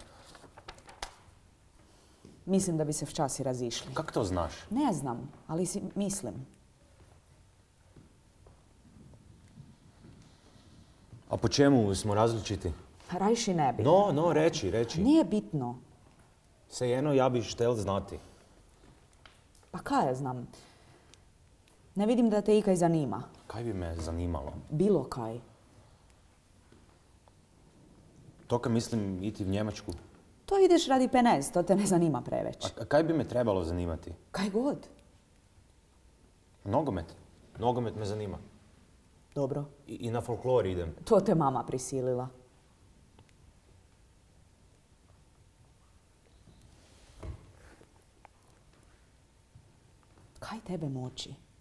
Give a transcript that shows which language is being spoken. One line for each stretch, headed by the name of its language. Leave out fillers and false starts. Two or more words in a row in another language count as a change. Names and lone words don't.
Croatian: Mislim da bi se včas i razišli. Kak to znaš? Ne znam, ali mislim. A po čemu smo različiti? Rajši ne bi. No, reči. Nije bitno. Vseeno, ja bi štel znati. Pa kaj ja znam? Ne vidim da te ikaj zanima. Kaj bi me zanimalo? Bilo kaj. Toka mislim iti v Njemačku. To ideš radi penez, to te ne zanima preveć. A kaj bi me trebalo zanimati? Kaj god. Nogomet. Nogomet me zanima. Dobro. I na folklor idem. To te mama prisilila. Kaj tebe moći?